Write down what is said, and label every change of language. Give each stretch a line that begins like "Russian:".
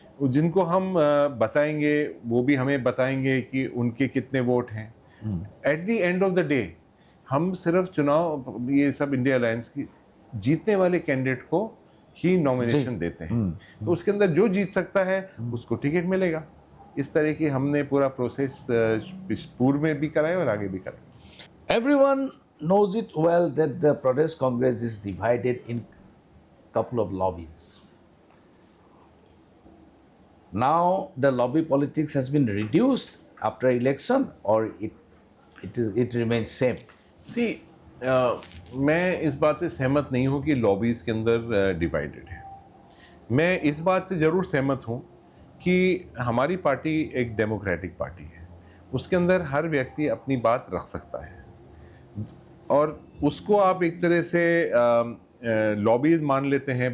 Hindi: जिनको हम बताएंगे वो भी हमें बताएंगे कि उनके कितने वोट हैं।
English: at the end of the day
Hindi: हम सिर्फ चुनाव ये सब इंडिया अलायंस की जीतने वाले कैंडिडेट को ही नॉमिनेशन देते हैं, तो उसके अंदर जो जीत सकता है उसको टिकट मिलेगा। इस तरह की हमने पूरा प्रोसेस पूर्व में भी कराया और आगे भी कराया।
English: Everyone knows it well that the Pradesh Congress is divided in couple of lobbies. Now the lobby politics has been reduced after election, or it remains same.
Hindi: सी मैं इस बात से सहमत नहीं हूँ कि लॉबीज़ के अंदर डिवाइडेड है। मैं इस बात से ज़रूर सहमत हूँ कि हमारी पार्टी एक डेमोक्रेटिक पार्टी है, उसके अंदर हर व्यक्ति अपनी बात रख सकता है और उसको आप एक तरह से लॉबी मान लेते हैं।